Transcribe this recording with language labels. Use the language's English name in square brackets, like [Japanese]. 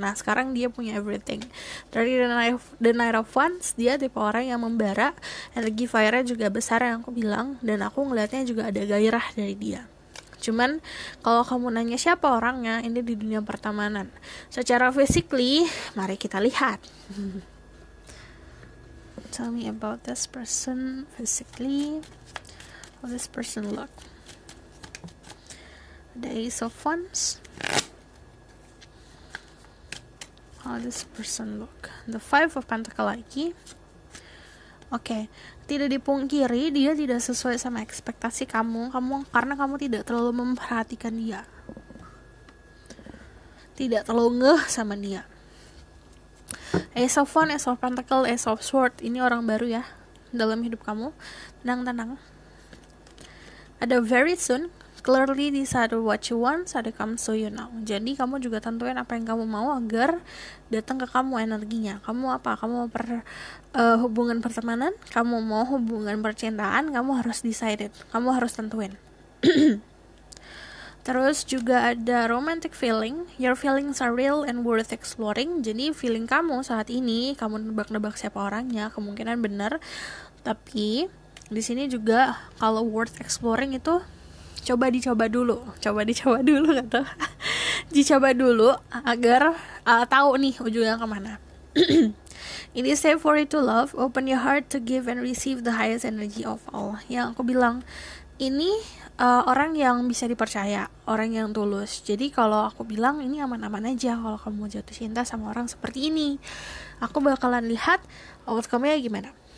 [Indonesian] Nah sekarang dia punya everything. Dari the Knight of Wands, dia tipe orang yang membara, energi fire-nya juga besar yang aku bilang, dan aku ngelihatnya juga ada gairah dari dia. Cuman kalau kamu nanya siapa orangnya, ini di dunia pertemanan. Secara physically, mari kita lihat. [English] Tell me about this person physically. How this person look? The Ace of Wands. How this person look? The Five of Pentacles lagi. [Indonesian] Oke, tidak dipungkiri dia tidak sesuai sama ekspektasi kamu karena kamu tidak terlalu memperhatikan dia. Tidak terlalu ngeh sama dia. Ace of Wands, Ace of Pentacles, Ace of Swords, ini orang baru ya dalam hidup kamu. Tenang. [English] Ada very soon, clearly decide what you want, so it comes to you now. [Indonesian] Jadi kamu juga tentuin apa yang kamu mau agar datang ke kamu energinya. Kamu apa? Kamu mau hubungan pertemanan? Kamu mau hubungan percintaan? Kamu harus decided. Kamu harus tentuin. Terus juga ada [English] romantic feeling. Your feelings are real and worth exploring. [Indonesian] Jadi feeling kamu saat ini, kamu nebak-nebak siapa orangnya, kemungkinan benar. Tapi di sini juga kalau [English] worth exploring [Indonesian] itu dicoba dulu kata. Dicoba dulu agar tahu nih ujungnya kemana. [English] It is safe for you to love. Open your heart to give and receive the highest energy of all. [Indonesian] Yang aku bilang ini orang yang bisa dipercaya, orang yang tulus. Jadi kalau aku bilang ini aman-aman aja kalau kamu mau jatuh cinta sama orang seperti ini. Aku bakalan lihat outcome-nya gimana.